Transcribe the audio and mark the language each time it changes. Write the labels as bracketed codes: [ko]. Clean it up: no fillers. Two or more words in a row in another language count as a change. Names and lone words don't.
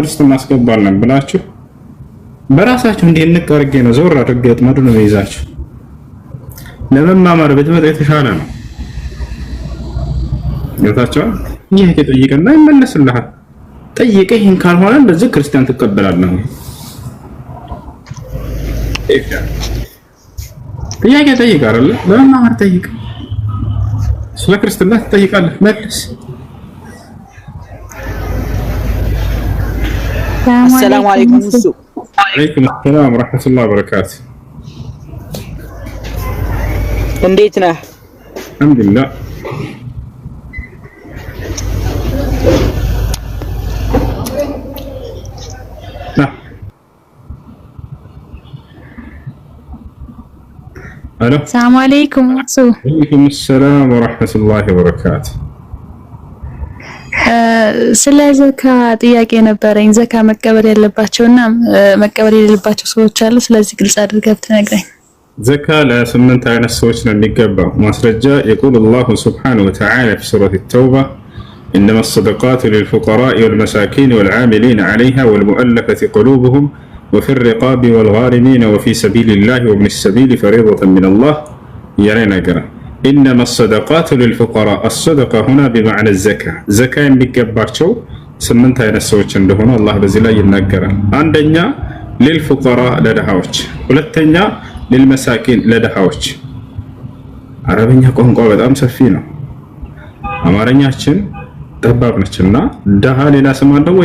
[am] ውስጥ እናስገባለን ብላችሁ በራሳችሁ እንዲህ ንቅ አድርጌ ነው ዞር አድርጌ ወጥመዱን ነው ይዛችሁ ለመማማር ብትመጣ የተሻለ ነው። ገብታችኋል? ጥያቄ ጠይቅና ይመለስልሃል። ጠይቀህ ይሄን ካልሆነ እንደዚህ ክርስቲያን ትቀበላለህ። ጥያቄ ጠይቅ አይደለ? ለመማር ጠይቅ። ስለ ክርስትና ትጠይቃለህ፣ መልስ። [ar] السلام عليكم السوق. وعليكم السلام ورحمة الله وبركاته. [am] እንዴት ነህ? [ar] الحمد لله. الو السلام عليكم. وعليكم السلام ورحمة الله وبركاته. [am] ስለ ዘካ ጥያቄ ነበረኝ። ዘካ መቀበል ያለባቸውና መቀበል የሌለባቸው ሰዎች አሉ። ስለዚህ ግልጽ አድርገህ ብትነግረኝ። ዘካ ለስምንት አይነት ሰዎች ነው የሚገባው። ማስረጃ [ar] يقول الله سبحانه وتعالى في سورة التوبة إنما الصدقات للفقراء والمساكين والعاملين عليها والمؤلفة قلوبهم وفي الرقاب والغارمين وفي سبيل الله وابن السبيل فريضة من الله. يعني قرأ إنما الصدقات للفقراء. الصدقة هنا بمعنى الزكاة. [am] زكاة የሚገባቸው ስምንት አይነት ሰዎች እንደሆነ አላህ በዚህ ላይ ይናገራል። አንደኛ للفقراء ለድሃዎች፣ ሁለተኛ للمساكين ለድሃዎች። አረበኛ ቋንቋ በጣም ሰፊ ነው። አማርኛችን ጠባብ ነችና ድሃ ሌላ ስም አለው ወይ?